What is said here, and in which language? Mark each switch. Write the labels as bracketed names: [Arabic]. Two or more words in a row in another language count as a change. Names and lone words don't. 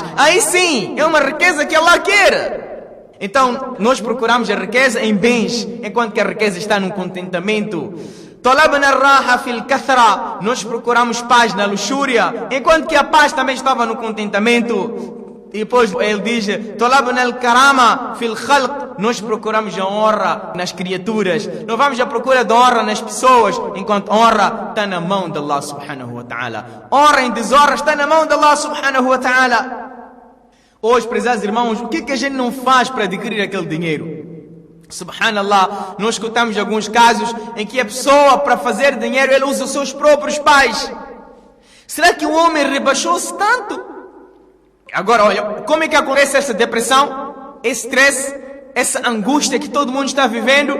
[Portuguese] Aí sim, é uma riqueza que Allah quer. Então nós procuramos a riqueza em bens, enquanto que a riqueza está no contentamento. [Arabic] طلبنا الراحة في الكثرة, [Portuguese] nós procuramos paz na luxúria, enquanto que a paz também estava no contentamento. E depois ele diz, [Arabic] طلبنا الكرامة في الخلق, [Portuguese] nós procuramos a honra nas criaturas. Não vamos à procura de honra nas pessoas, enquanto honra está na mão de Allah [Arabic] سبحانه وتعالى. [Portuguese] Honra em desonra está na mão de Allah [Arabic] سبحانه وتعالى. [Portuguese] Hoje, prezados irmãos, o que a gente não faz para adquirir aquele dinheiro? Subhanallah, nós escutamos alguns casos em que a pessoa, para fazer dinheiro, ele usa os seus próprios pais. Será que o homem rebaixou-se tanto? Agora, olha, como é que acontece essa depressão, esse stress, essa angústia que todo mundo está vivendo?